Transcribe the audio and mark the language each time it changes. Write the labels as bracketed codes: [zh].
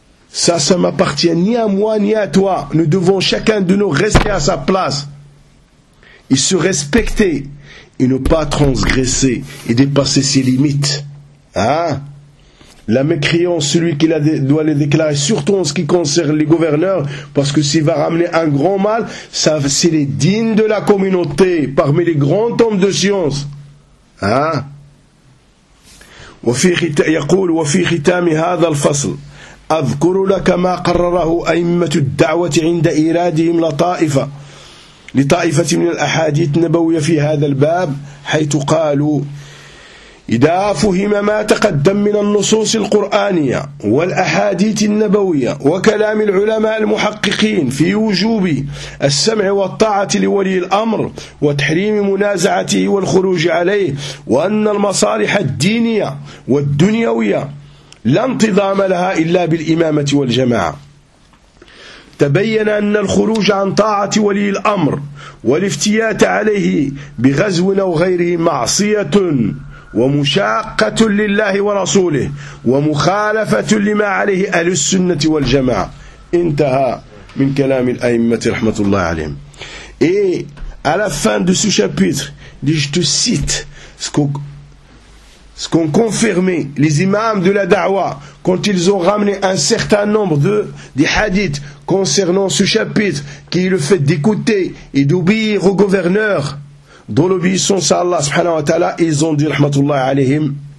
[fr] Ça m'appartient ni à moi ni à toi. Nous devons chacun de nous rester à sa place et se respecter et ne pas transgresser et dépasser ses limites. Hein? La mécréance, celui qui doit les déclarer, surtout en ce qui concerne les gouverneurs, parce que s'il va ramener un grand mal, ça, c'est les dignes de la communauté parmi les grands hommes de science. Hein? [ar] يقول وفي ختام هذا الفصل أذكر لك ما قرره أئمة الدعوة عند إيرادهم لطائفة من الأحاديث النبوية في هذا الباب حيث قالوا إذا فهم ما تقدم من النصوص القرآنية والأحاديث النبوية وكلام العلماء المحققين في وجوب السمع والطاعة لولي الأمر وتحريم منازعته والخروج عليه وأن المصالح الدينية والدنيوية لا انتظام لها إلا بالإمامة والجماعة تبين أن الخروج عن طاعة ولي الأمر والافتيات عليه بغزو أو غيره معصية ومشاقة لله ورسوله ومخالفة لما عليه أهل السنة والجماعة. انتهى من كلام الأئمة رحمة الله عليهم. [fr] Et à la fin de ce chapitre, je te cite ce qu'ont confirmé les imams de la da'wa quand ils ont ramené un certain nombre de hadiths concernant ce chapitre qui est le fait d'écouter et d'obéir au gouverneur dont l'obéissance à Allah subhanahu wa ta'ala, ils ont dit rahmatullah alayhim,